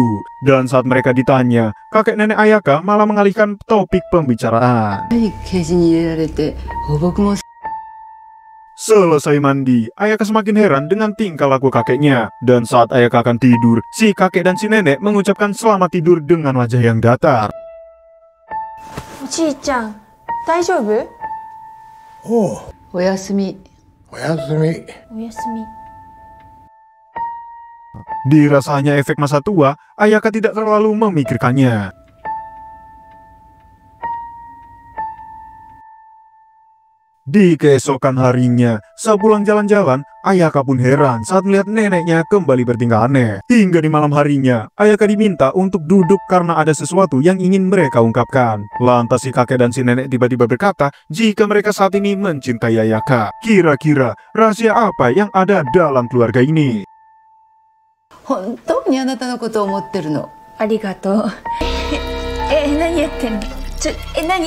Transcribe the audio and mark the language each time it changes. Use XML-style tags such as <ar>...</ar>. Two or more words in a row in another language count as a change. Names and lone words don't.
<id>Dan saat mereka ditanya, kakek nenek Ayaka malah mengalihkan topik pembicaraan. Selesai mandi, Ayaka semakin heran dengan tingkah laku kakeknya. Dan saat Ayaka akan tidur, si kakek dan si nenek mengucapkan selamat tidur dengan wajah yang datar.</id> <ja>おじいちゃん、大丈夫? Oh, Oyasumi. oyasumi. Oyasumi.</ja> <id>Dirasanya efek masa tua, Ayaka tidak terlalu memikirkannya. Di keesokan harinya, sepulang jalan-jalan, Ayaka pun heran saat melihat neneknya kembali bertingkah aneh. Hingga di malam harinya, Ayaka diminta untuk duduk karena ada sesuatu yang ingin mereka ungkapkan. Lantas si kakek dan si nenek tiba-tiba berkata jika mereka saat ini mencintai Ayaka. Kira-kira rahasia apa yang ada dalam keluarga ini?</id> <ja>本当にあなたのことを思ってるの。ありがとう。何言ってんの？何？</ja>